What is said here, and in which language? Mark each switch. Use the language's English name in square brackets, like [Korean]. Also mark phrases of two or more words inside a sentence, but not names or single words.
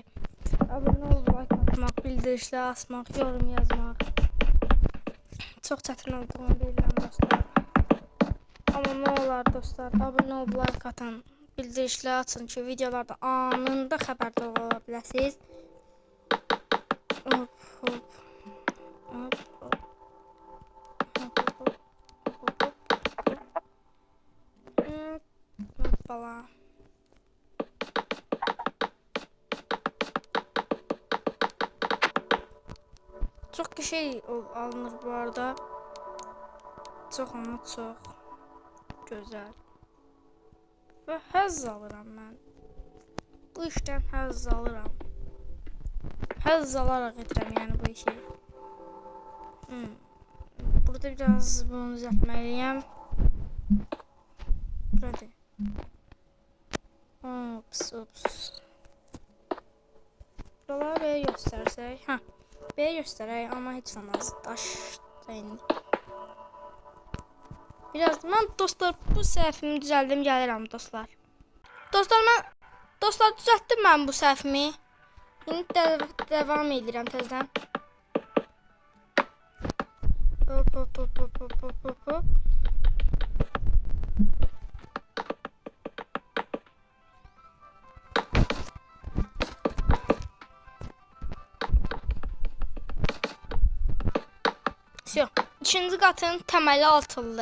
[Azerbaijani] Abunə olub, like atmaq, bildirişlər asmaq, yorum yazmaq. Çox çətin olduğunu bilirəm dostlar. Amma nə olar dostlar, abunə olub, like atın, bildirişlər açın ki, videolarda anında xəbərdar ola biləsiniz. Hop hop. Hop hop. Hoppala. [Turkish] Çok şey alınır bu arada. Çok ama çok güzel. [Azerbaijani] Ve həzz alıram mən. Bu işten həzz alıram. Həzz alarak edirəm yani bu işi. [Turkish] Burada biraz bunu düzeltmeliyim. Burada. Ops ops. Buraları böyle göstersək. Ha. Böyle göstereyim ama hiç olmaz. [Azerbaijani] Daş da indi. Biraz ben dostlar bu səhvimi düzəldim, gəlirəm dostlar. Dostlar düzəltdim mən bu səhvimi. İndi devam edirəm təzədən. Hop hop hop hop hop hop hop hop. İkinci qatın təməli atıldı.